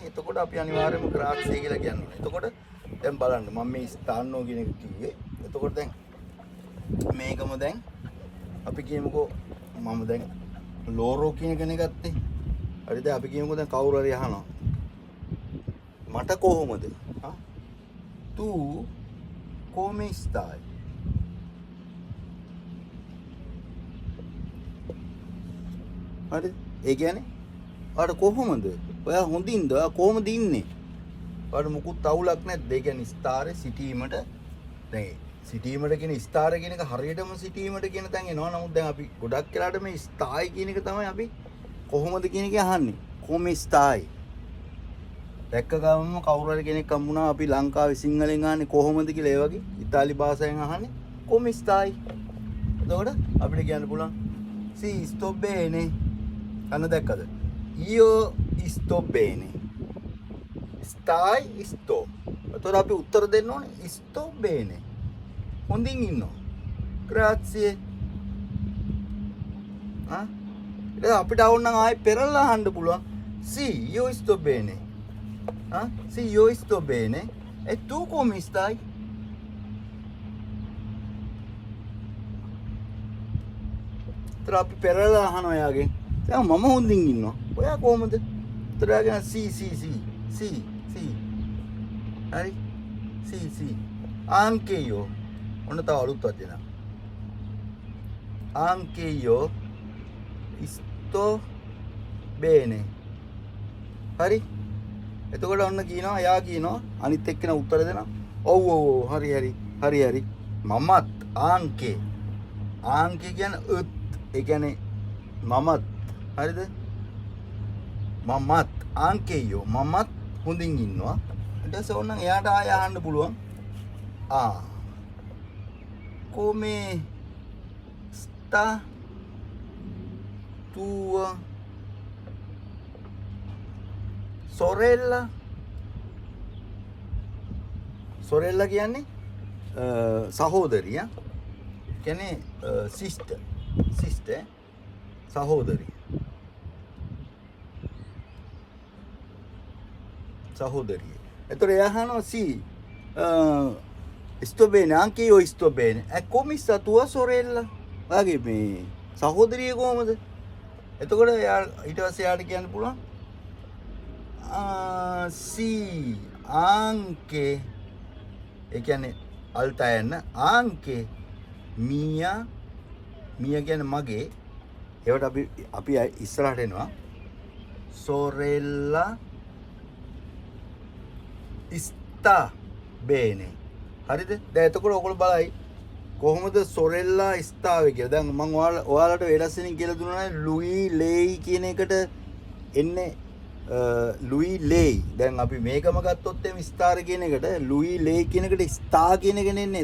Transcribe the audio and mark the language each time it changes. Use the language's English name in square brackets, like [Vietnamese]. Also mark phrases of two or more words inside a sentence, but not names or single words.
[Sinhala] එතකොට අපි අනිවාර්යයෙන්ම ග්‍රාසිය කියලා කියනවා. එතකොට දැන් බලන්න මම මේ ස්ථානෝ කියන එක කිව්වේ. එතකොට දැන් මේකම දැන් අපි කියමුකෝ මම දැන් ලෝරෝ කියන කෙනෙක් ගත්තේ. හරිද? අපි කියමුකෝ දැන් කවුරු හරි අහනවා. මට කොහොමද? [Italian] Tu come stai? [Sinhala] හරි? ඒ කියන්නේ ඔයාලට කොහොමද? ඔයා හොඳින්ද? ඔයා කොහොමද ඉන්නේ? ඔයාලට මුකුත් අවුලක් නැද්ද? ඒ කියන්නේ ස්ථාරේ සිටීමට දැන් සිටීමට කියන ස්ථාර කියන එක හරියටම සිටීමට කියන තැන් එනවා. නමුත් දැන් අපි ගොඩක් වෙලාට මේ ස්ථායි කියන එක තමයි අපි කොහොමද කියන එක අහන්නේ. කොහොම ස්ථායි? දැක්ක ගමන්ම කවුරු හරි කෙනෙක් හම්බුණා අපි ලංකාවේ සිංහලෙන් අහන්නේ කොහොමද කියලා ඒ වගේ ඉතාලි භාෂාවෙන් අහන්නේ කොහොම ස්ථායි? එතකොට අපිට කියන්න පුළුවන් [Italian] si sto bene. [Sinhala] අන්න දැක්කද? [Italian] io sto bene. stai sto. [Sinhala] එතකොට අපි උත්තර දෙන්න ඕනේ [Italian] sto bene. [Sinhala] හොඳින් ඉන්නවා. grazie. ඒක අපිට අවුල් නම් ආයෙ පෙරලා අහන්න පුළුවන්. [Italian] si io sto bene. Si io sto bene. E tu come stai? [Sinhala] අපි පෙරලා අහනවා යාගෙන්. දැන් මම හොඳින් ඉන්නවා. ඔයා කොහමද? උත්තරයගෙන si. හරි? si. [Italian] Anche io. [Sinhala] ඔන්න තව අලුත් වචන. [Italian] Anche io sto bene. [Sinhala] හරි? එතකොට ඔන්න කියනවා යා කියනවා අනිත් එක්කෙනා උත්තර දෙනවා. ඔව් හරි. මමත් ආන්කේ. ආන්කේ කියන්නේ ඒ කියන්නේ මමත්. හරිද? මමත් ආන්කේයෝ මමත් හොඳින් ඉන්නවා. ඊට පස්සේ ඕනනම් එයාට ආය අහන්න පුළුවන්. [Italian] Come sta tua sorella? [Sinhala] Sorella කියන්නේ සහෝදරිය. කියන්නේ sister සහෝදරිය. එතකොට එයා අහනවා [Italian] si sto bene, anche io sto bene. E come sta tua sorella? [Sinhala] වගේ මේ සහෝදරිය කොහමද? එතකොට එයා ඊට පස්සේ එයාට කියන්න පුළුවන් [Italian] si anche [Sinhala] ඒ කියන්නේ අල්ටයන් [Italian] anche mia [Sinhala] කියන්නේ මගේ. ඒවට අපි ඉස්සරහට එනවා. [Italian] sorella sta bene. [Sinhala] හරිද? දැන් එතකොට ඔයගොල්ලෝ බලයි කොහොමද [Italian] sorella sta [Sinhala] කියලා. දැන් මම ඔයාලට වෙනස්සින් කියලා දුන්නා [Italian] lui lei [Sinhala] කියන එකට එන්නේ [Italian] lui lei. [Sinhala] දැන් අපි මේකම ගත්තොත් එමේ ස්ථාර කියන එකට [Italian] lui lei [Sinhala] කියන එකට ස්ථා කියන එක නෙන්නේ.